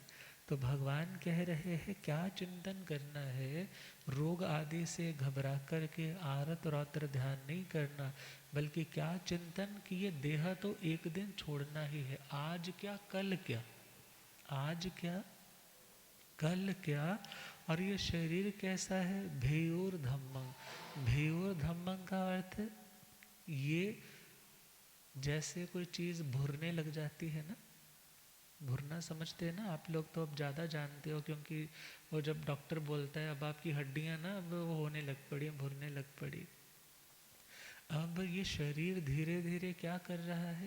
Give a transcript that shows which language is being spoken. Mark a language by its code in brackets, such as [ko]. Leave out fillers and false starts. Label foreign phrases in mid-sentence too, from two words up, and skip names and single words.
[hi] तो भगवान कह रहे हैं क्या चिंतन करना है, रोग आदि से घबरा कर के आरत रौत्र ध्यान नहीं करना, बल्कि क्या चिंतन कि ये देह तो एक दिन छोड़ना ही है। आज क्या कल क्या, आज क्या कल क्या। और ये शरीर कैसा है? [pra] भेयोर धम्मं। भेयोर धम्मं [hi] का अर्थ ये जैसे कोई चीज़ भुरने लग जाती है ना, भुरना समझते हैं ना आप लोग, तो अब ज़्यादा जानते हो, क्योंकि वो जब डॉक्टर बोलता है अब आपकी हड्डियाँ ना अब वो होने लग पड़ी, भुरने लग पड़ी। अब ये शरीर धीरे धीरे क्या कर रहा है?